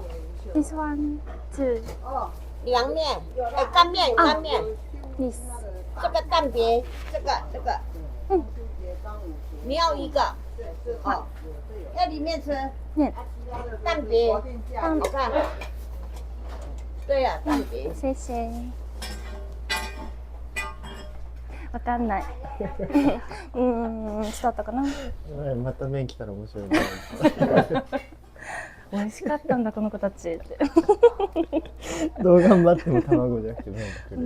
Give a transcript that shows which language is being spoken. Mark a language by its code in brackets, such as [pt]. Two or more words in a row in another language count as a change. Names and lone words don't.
[en] This one, two, [zh] 哦，凉面，干面，干面， [en] this. [zh] 这个蛋别，这个，嗯，你要一个，哦，在里面吃ね、蛋别，好看。对呀，蛋别。谢谢。 [ja] わかんない。伝わったかな。また麺来たら面白いね。美味しかったんだこの子たちって。どう頑張っても卵じゃなくて麺が来る。